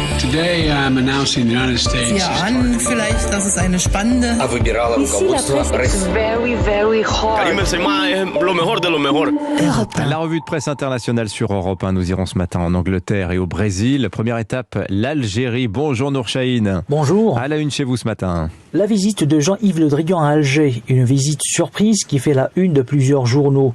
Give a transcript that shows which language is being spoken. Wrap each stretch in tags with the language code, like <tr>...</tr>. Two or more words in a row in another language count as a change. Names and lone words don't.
<en>Today I'm announcing the United States.</en> <de>Ja, an vielleicht, das ist eine spannende.</de> <fr>Ici, la presse est</fr> <en>very, very hard.</en> <fr>La revue de presse internationale sur Europe 1. Nous irons ce matin en Angleterre et au Brésil. Première étape, l'Algérie. Bonjour Nour Chahine. Bonjour. À la une chez vous ce matin. La visite de Jean-Yves Le Drian à Alger, une visite surprise qui fait la une de plusieurs journaux.</fr>